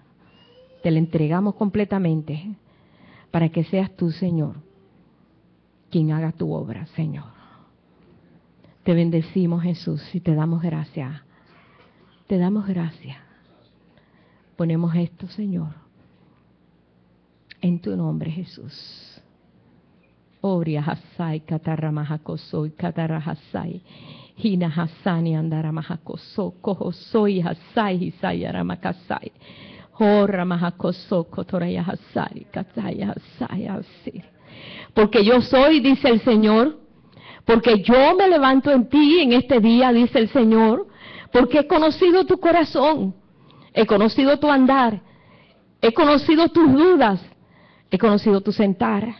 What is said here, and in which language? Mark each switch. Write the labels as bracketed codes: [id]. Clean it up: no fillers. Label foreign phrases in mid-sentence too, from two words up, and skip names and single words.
[es] Te la entregamos completamente para que seas tú, Señor, quien haga tu obra, Señor. Te bendecimos, Jesús, y te damos gracias. Te damos gracias. Ponemos esto, Señor, en tu nombre, Jesús. Oria hasai kataramahakosoy katarahasai hina hasani andaramahakoso kohosoy hasai hisayaramakasai horamahakoso kotoraya hasai kataya hasai asir. Porque yo soy, dice el Señor, porque yo me levanto en ti en este día, dice el Señor, porque he conocido tu corazón, he conocido tu andar, he conocido tus dudas, he conocido tu sentar.